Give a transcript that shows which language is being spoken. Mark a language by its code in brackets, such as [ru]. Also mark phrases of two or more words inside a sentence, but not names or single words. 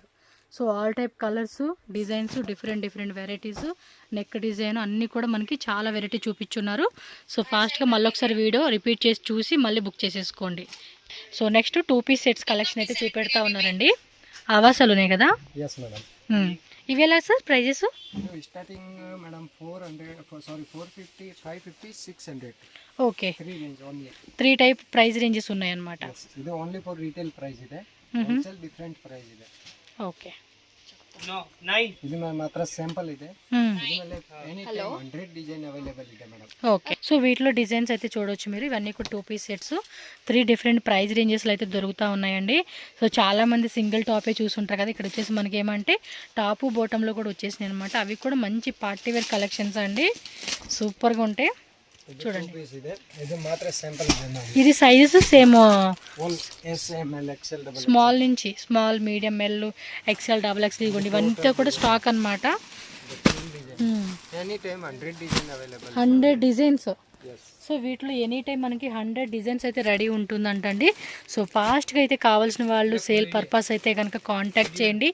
[en] so all type colours, designs, different varieties, neck design [te] అన్నీ కూడా మనకి చాలా వెరైటీ చూపించున్నారు. సో ఫాస్ట్గా మళ్ళీ ఒకసారి వీడియో రిపీట్ చేసి చూసి మళ్ళీ బుక్ చేసేసుకోండి. [en] so next 2 piece sets collection [te] అయితే చూపెడతా ఉన్నారండి. ఆవాసాలు ఉన్నాయి కదా. [en] yes madam. [te] ఇవి ఎలా సార్ ప్రైజెస్? [kn] ಇದು [en] starting madam [kn] 450 550 600 [te] ఓకే, [en] 3 range only. [te] 3 [en] type price ranges [te] ఉన్నాయన్నమాట. [kn] ಇದು [en] only for retail price [kn] ಇದೆ, [en] wholesale different price [kn] ಇದೆ. [te] ఓకే, [kn] ಇದು ಮಾತ್ರ ಸ್ಯಾಂಪಲ್ ಇದೆ. ಇದರಲ್ಲಿ [en] any time 100 design available [kn] ಇದೆ ಮೇಡಮ್. [te] ఓకే, సో వీటిలో డిజైన్స్ అయితే చూడవచ్చు మీరు. ఇవన్నీ కూడా [en] 2 piece sets 3 different price ranges [te] అయితే దొరుకుతూ ఉన్నాయండి. సో చాలామంది సింగిల్ టాపే చూసుంటారు కదా, ఇక్కడ వచ్చేసి మనకి ఏమంటే టాపు బాటంలో కూడా వచ్చేసినాయి అనమాట. అవి కూడా మంచి [en] party wear collections [te] అండి, సూపర్గా ఉంటాయి. చూడండి, [kn] ಇದೆ ಇದು ಮಾತ್ರ ಸ್ಯಾಂಪಲ್ ಇದೆ ಮೇಡಮ್. [te] ఇది [en] sizes same one S M L XL double [te] స్మాల్ నుంచి [en] small, medium, L, XL, double XL [te] ఇవ్వండి. ఇవంతా కూడా స్టాక్ అనమాట. [en] any time 100 design available. 100 designs. yes. [te] సో వీటిలో [en] any time [te] మనకి [en] 100 designs [te] అయితే రెడీ ఉంటుందంటండి. సో ఫాస్ట్గా అయితే కావాల్సిన వాళ్ళు [en] sale purpose [te] అయితే కనుక కాంటాక్ట్ చేయండి.